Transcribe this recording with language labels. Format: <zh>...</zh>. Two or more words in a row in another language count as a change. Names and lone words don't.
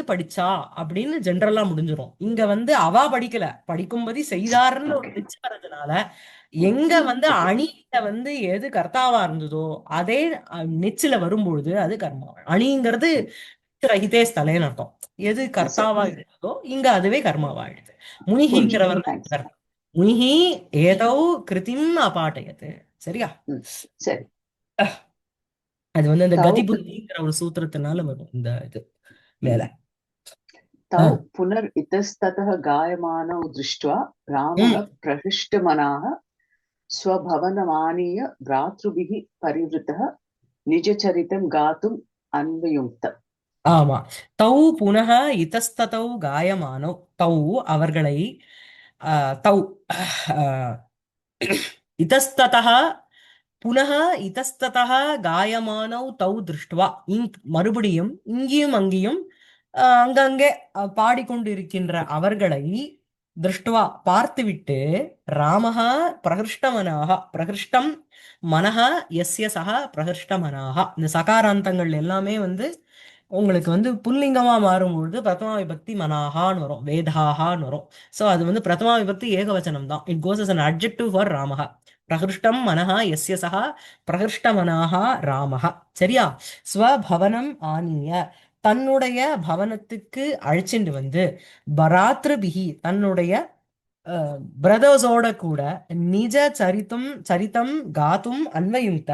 <ta>படிச்சா அப்படின்னு ஜென்ரலா முடிஞ்சிரும் இங்க வந்து அவ படிக்கல படிக்கும்படி செய்தாருன்னு ஒரு நிச்சு வர்றதுனால எங்க வந்து அணியில வந்து எது கர்த்தாவா இருந்ததோ அதே நிச்சுல வரும்பொழுது அது கர்மா அணிங்கிறது ரஹிதே ஸ்தலேன்னு அர்த்தம் எது கர்த்தாவா இருந்ததோ இங்க அதுவே கர்மாவாயிடுது முனிஹிங்கிறவர் முனிஹி ஏதோ</ta> <sa>कृतिम् अपाठयत्</sa> <ta>சரியா சரி அது வந்து அந்த</ta> <sa>तौ</sa> <ta>கதி புத்திங்கிற ஒரு சூத்திரத்தினால வரும் இந்த இது மேல.</ta> <sa>तौ</sa> <ta>ஆ.</ta> <sa>पुनरितस्ततः गायमानौ दृष्ट्वा रामः ம். प्रहृष्टमनाः स्वभवनमानीय भ्रातृभिः परिवृतः निजचरितं गातुम् अन्वयुङ्क्त.</sa> <ta>ஆமா.</ta> <sa>तौ पुनः इतस्ततः गायमानौ, तौ அவர்களை, तौ इतस्ततः पुनः इतस्ततः गायमानौ तौ दृष्ट्वा,</sa> <ta>மறுபடியும் இங்கேயும் அங்கேயும் அங்கங்கே பாடிக்கொண்டிருக்கின்ற அவர்களை திருஷ்டுவா பார்த்துவிட்டு,</ta> <sa>रामः प्रहृष्टमनाः, प्रहृष्टं मनः यस्य सः प्रहृष्टमनाः,</sa> <ta>இந்த சகாராந்தங்கள் எல்லாமே வந்து உங்களுக்கு வந்து புல்லிங்கமா மாறும்பொழுது பிரதமா விபக்தி மனாகான்னு வரும், வேதாகான்னு வரும். ஸோ அது வந்து பிரதமா விபக்தி ஏகவச்சனம் தான்.</ta> <en>it goes as an adjective for ராமஹ.</en> <sa>प्रहृष्टं मनः यस्य सः प्रहृष्टमनाः रामः.</sa> <ta>சரியா?</ta> <sa>स्वभवनम् आनीय,</sa> <ta>தன்னுடைய பவனத்துக்கு அழைச்சிட்டு வந்து, பராத்ருபிகி தன்னுடைய பிரதர்ஸோட கூட,</ta> <sa>निज चरितं गातुम् अन्वयुङ्क्त.</sa>